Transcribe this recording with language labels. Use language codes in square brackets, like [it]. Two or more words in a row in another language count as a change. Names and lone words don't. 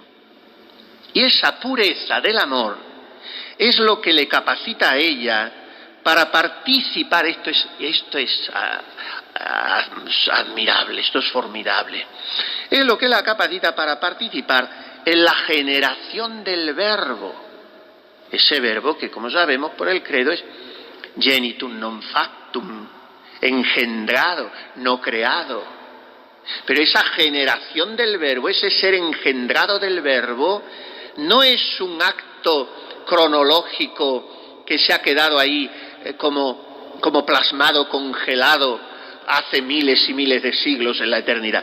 [es] Y esa pureza del amor es lo que le capacita a ella para participar. Esto es admirable, esto es formidable. Es lo que la capacita para participar en la generación del verbo. Ese verbo que, como sabemos por el credo, es [la] genitum non factum, [es] engendrado, no creado. Pero esa generación del verbo, ese ser engendrado del verbo, no es un acto cronológico que se ha quedado ahí como plasmado, congelado hace miles y miles de siglos en la eternidad.